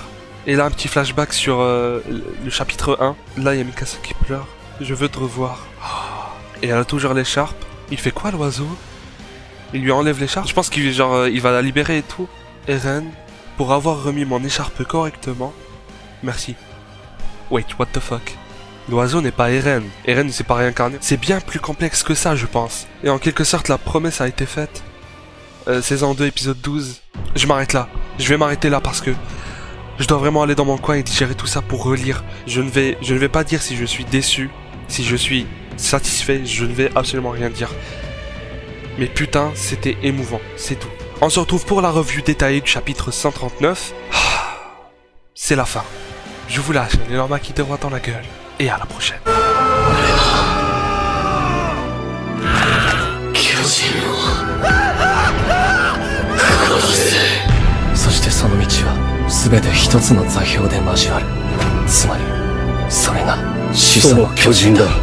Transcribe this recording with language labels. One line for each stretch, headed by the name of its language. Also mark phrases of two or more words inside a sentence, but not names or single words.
French: Et là, un petit flashback sur le chapitre 1. Là, il y a Mikasa qui pleure. Je veux te revoir. Et elle a toujours l'écharpe. Il fait quoi, l'oiseau? Il lui enlève l'écharpe? Je pense qu'il il va la libérer et tout. Eren, pour avoir remis mon écharpe correctement, merci.
English: Wait, what the fuck?
French: L'oiseau n'est pas Eren. Eren ne s'est pas réincarné. C'est bien plus complexe que ça, je pense. Et en quelque sorte, la promesse a été faite. Saison 2, épisode 12. Je m'arrête là. Je vais m'arrêter là parce que je dois vraiment aller dans mon coin et digérer tout ça pour relire. Je ne vais pas dire si je suis déçu, si je suis satisfait, je ne vais absolument rien dire. Mais putain, c'était émouvant, c'est tout. On se retrouve pour la revue détaillée du chapitre 139. C'est la fin. Je vous lâche, les normas qui te voient dans la gueule. Et à la prochaine.
Japanese: そしてその道は全て一つの座標で交わる。つまりそれが始祖の巨人だ。